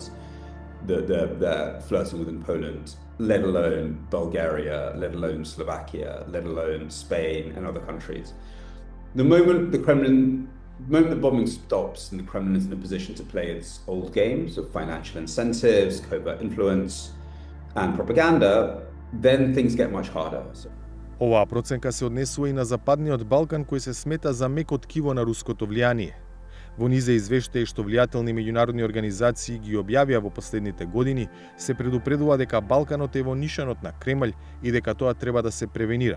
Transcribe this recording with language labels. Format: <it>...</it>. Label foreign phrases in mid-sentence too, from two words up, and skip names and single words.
<en>They're flirting within Poland, let alone Bulgaria, let alone Slovakia, let alone Spain and other countries. The moment the bombing stops and the Kremlin is in a position to play its old games of financial incentives, covert influence, and propaganda, then things get much harder.</en> <mk>Оваа проценка се однесува и на Западниот Балкан, кој се смета за меко ткиво на руското влијание. Во низ извештаи што влијателни меѓународни организации ги објавија во последните години, се предупредува дека Балканот е во нишанот на Кремљ и дека тоа треба да се превенира.</mk>